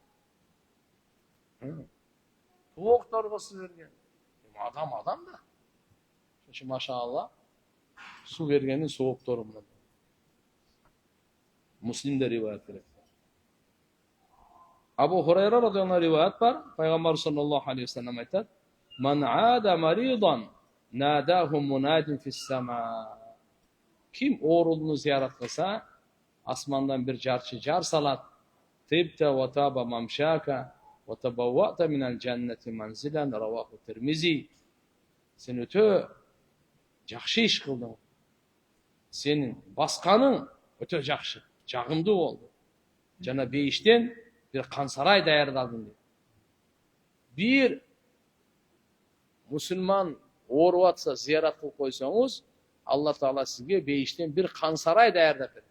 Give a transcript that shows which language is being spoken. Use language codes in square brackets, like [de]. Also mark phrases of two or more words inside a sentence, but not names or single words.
[ky] Тоокторго суу берген. Адам да. Ошо машаалла суу бергендин сооптору мына. Муслимде риваят келет. Абу Хурайра [ar] رضي الله عنه [ky] риваят бар. [ar] Пайгамбар صلى الله عليه وسلم айтат: "من عاد مريضا ناداه مناد في السماء." [ky] Ким оорулууну зыярат кылса, асмандан бир жарчы жар салат. [ar] "طبت وطاب ممشاك وتبوأت من الجنة منزلا", раваху Тирмизи. [ky] Сен өтө жакшы иш кылдың. Сенин басканың өтө жакшы, жагымдуу болду. Жана бейиштен бир кансарай даярдадың дейт. Бир мусулман ооруп атса, зыярат кылып койсоңуз, Алла Таала сизге бейиштен бир кансарай даярдап берет.